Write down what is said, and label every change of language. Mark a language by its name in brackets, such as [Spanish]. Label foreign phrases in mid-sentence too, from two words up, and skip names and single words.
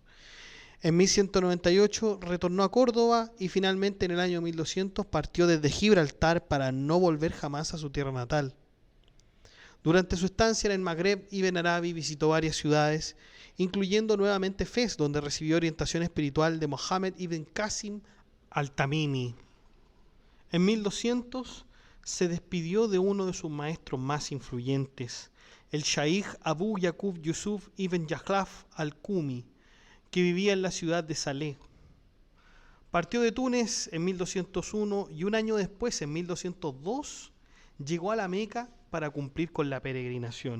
[Spanish] En 1198 retornó a Córdoba y finalmente en el año 1200 partió desde Gibraltar para no volver jamás a su tierra natal. Durante su estancia en el Magreb, Ibn Arabi visitó varias ciudades, incluyendo nuevamente Fez, donde recibió orientación espiritual de Mohammed ibn Qasim al-Tamimi. En 1200 se despidió de uno de sus maestros más influyentes, el Shaykh Abu Yaqub Yusuf ibn Yakhlaf al-Kumi, que vivía en la ciudad de Saleh. Partió de Túnez en 1201 y un año después, en 1202, llegó a la Meca para cumplir con la peregrinación.